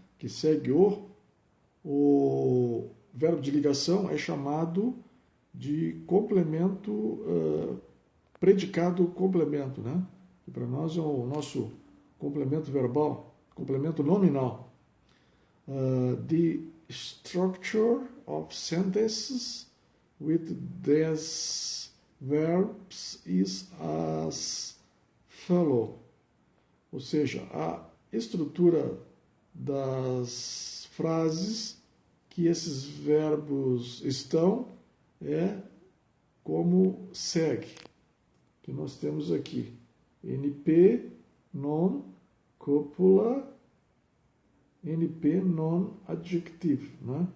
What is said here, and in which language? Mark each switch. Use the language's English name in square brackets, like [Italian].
[Portuguese] Que segue o verbo de ligação é chamado de complemento, predicado complemento, né? Que para nós é o nosso complemento verbal, complemento nominal. [English] The structure of sentences with these verbs is as follow. [Portuguese] Ou seja, a estrutura das frases que esses verbos estão é como segue, que nós temos aqui. [English] NP, non, copula, NP, non, adjective, né?